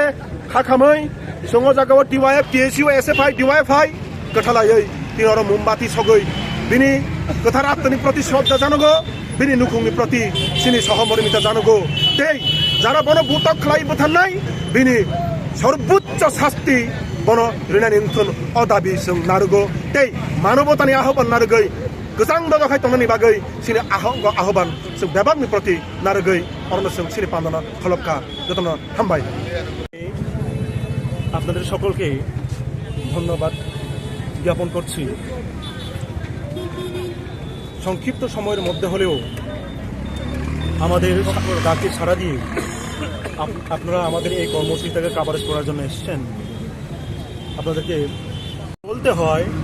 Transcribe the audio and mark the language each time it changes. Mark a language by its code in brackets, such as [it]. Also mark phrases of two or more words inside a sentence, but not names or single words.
[brx] खाखामै संग जागाव डिवाइएफ टीएसयू एसएफआई डिवाइएफआई गथालायै तिनर मोमबाति सगै बिनि गोथार आत्मानि प्रति श्रद्धा जानांगौ बिनि नुखुंनि प्रति सिनि सहमर्मिता जानांगौ ते जारा बन बुटक खालाय बोथाननाय बिनि सर्वोच्च शास्ति बन रिनानि उन्थुन अदाबि जों नारगौ ते मानवतानि आह्वान नारगै गोजां दगाखाय तंनानि बागै सिनि आह्वान जों बेबागनि प्रति नारगै अरनो जों सिनि पान्दना खलबका যতন হামবাই [bn] আপনাদের সকলকে ধন্যবাদ জ্ঞাপন করছি সংক্ষিপ্ত সময়ের মধ্যে হলেও আমাদের ডাকে সাড়া দিয়ে আপনারা আমাদের এই কর্মসূচিটাকে কভারেজ করার জন্য এসেছেন আপনাদেরকে বলতে হয়